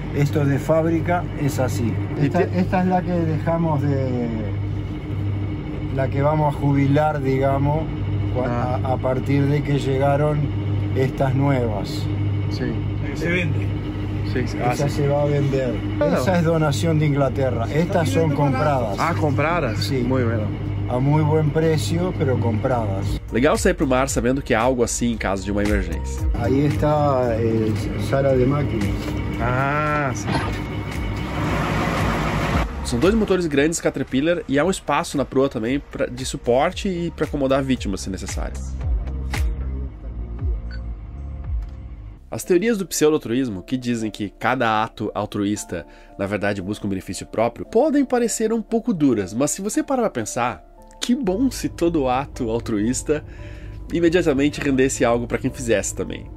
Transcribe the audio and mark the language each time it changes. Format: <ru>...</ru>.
<es>Esto de fábrica es así. Esta es la que dejamos la que vamos a jubilar, digamos, a partir de que llegaron estas nuevas. Sí. Se vende. Sí, Esa se va a vender. Esa es donación de Inglaterra. Estas son compradas. Ah, compradas? Sí. Muy bueno. a muy buen precio, pero compradas.</es> <pt>Legal sair pro mar sabendo que há algo assim em caso de uma emergência.</pt> <es>Ahí está sala de máquinas.</es> <pt>Ah, sim. São 2 motores grandes Caterpillar e há um espaço na proa também de suporte e para acomodar vítimas se necessário. As teorias do pseudo-altruísmo, que dizem que cada ato altruísta na verdade busca um benefício próprio, podem parecer um pouco duras, mas se você parar para pensar, que bom se todo ato altruísta imediatamente rendesse algo para quem fizesse também.</pt>